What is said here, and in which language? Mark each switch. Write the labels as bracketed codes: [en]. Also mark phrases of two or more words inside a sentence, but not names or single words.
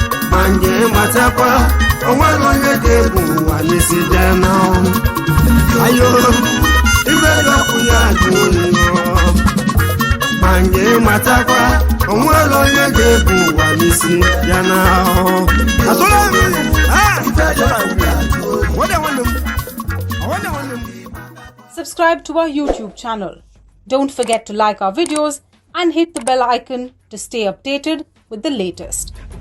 [ig] Ma nje matakwa, o nwere onye ga-ebu ụwa n'isi bịa na ọ. Ayo, ibe dị ọkụ ya dị oyi ọ. Ma nje matakwa, o nwere onye ga-ebu ụwa n'isi bịa na ọ. Atụla m! Ah! [en] Subscribe to our YouTube channel. Don't forget to like our videos and hit the bell icon to stay updated with the latest.